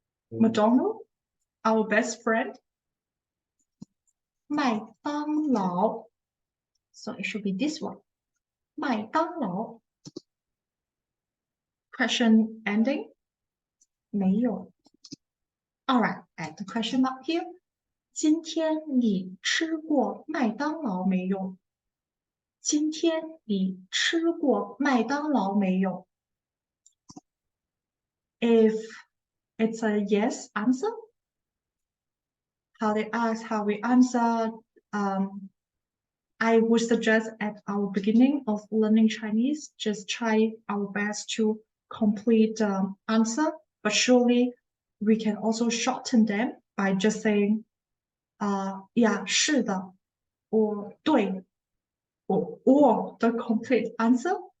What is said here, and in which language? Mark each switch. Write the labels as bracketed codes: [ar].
[en] McDonald, our best friend. 麦当劳 So it should be this one. 麦当劳 Question ending? 没有 Alright, add the question mark here. [zh] 今天你吃过麦当劳没有？今天你吃过麦当劳没有？ [en] If it's a yes answer, how they ask, how we answer, I would suggest at our beginning of learning Chinese, just try our best to complete the answer, but surely we can also shorten them by just saying, yeah, 是的, or 对, or the complete answer.